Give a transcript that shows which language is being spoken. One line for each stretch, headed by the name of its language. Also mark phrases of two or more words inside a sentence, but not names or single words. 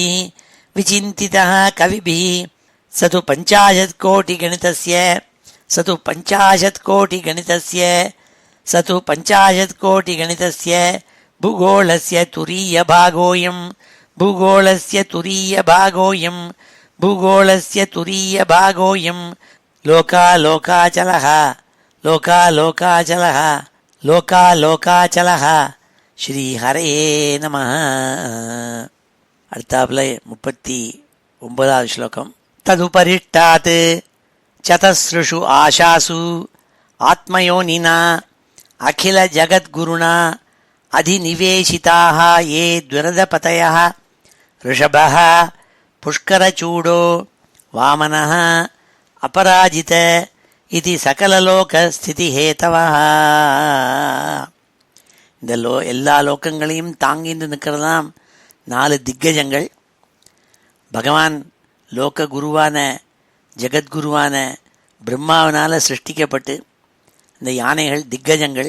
Sanskrit: विचिन्तितः कविभिः स तु 50 कोटिगणितस्य स तु 50 कोटिगणितस्य स तु 50 कोटिगणितस्य भूगोळस्य तुरीयभागोऽयं भूगोळस्य तुरीयभागोऽयं भूगोळस्य तुरीयभागोऽयं लोकालोकाचलः लोकालोकाचलः लोकालोकाचलः श्रीहरे नमः
Tamil: அடுத்தாப்புல 39வது ஸ்லோகம்
Sanskrit: तदुपरिष्टात् चतस्रुषु आशासु आत्मयोनिना अखिल जगद्गुरुणा अधिनिवेशिताः ये द्विरदपतयः ऋषभः पुष्करचूडो वामनः अपराजित इति सकललोकस्थितिहेतवः
Tamil: இந்த எல்லா லோகங்களையும் தாங்கிட்டு நிற்கிறதாம் 4 திக்கஜங்கள். பகவான் லோக குருவான ஜெகத்குருவான பிரம்மாவினால் சிருஷ்டிக்கப்பட்டு இந்த யானைகள் திக்கஜங்கள்.